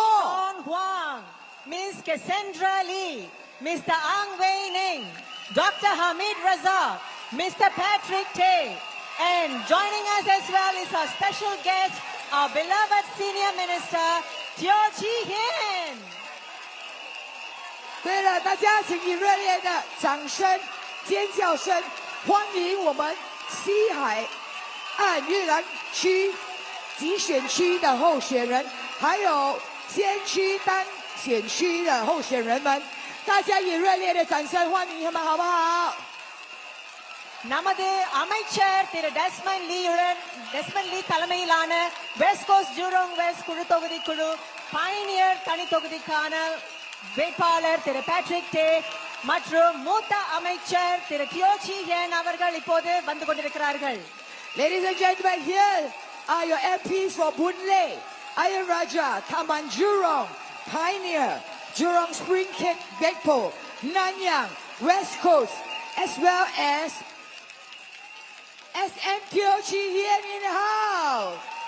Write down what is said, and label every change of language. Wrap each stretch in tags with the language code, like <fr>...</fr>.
<en>Shawn Huang. Ms. Cassandra Lee. Mr. Wei Neng. Dr. Hamid Raza. Mr. Patrick Tay. And joining us as well is our special guest, our beloved Senior Minister, Chee Hean.</en> <zh>对了，大家请以热烈的掌声、尖叫声欢迎我们西海岸越南区集选区的候选人，还有先区单选区的候选人们。大家以热烈的掌声欢迎他们，好不好？</zh> <ta>நமது அமைச்சர் திரு Desmond லீ தலைமையிலான west coast Jurong west குழு தொகுதி குழு பயனியர் தனி தொகுதிக்கான வேட்பாளர் திரு Patrick டே மற்றும் மூத்த அமைச்சர் திரு சீ ஹியன் அவர்கள் இப்போது வந்து கொண்டிருக்கிறார்கள்.</ta> <en>Ladies and gentlemen, here are your MPs for Boon Lay, Ayer Rajah, Taman Jurong, Pioneer, Jurong Spring Gagpo, Nanyang, West Coast, as well as SMTO Chee Hean in the house.</en>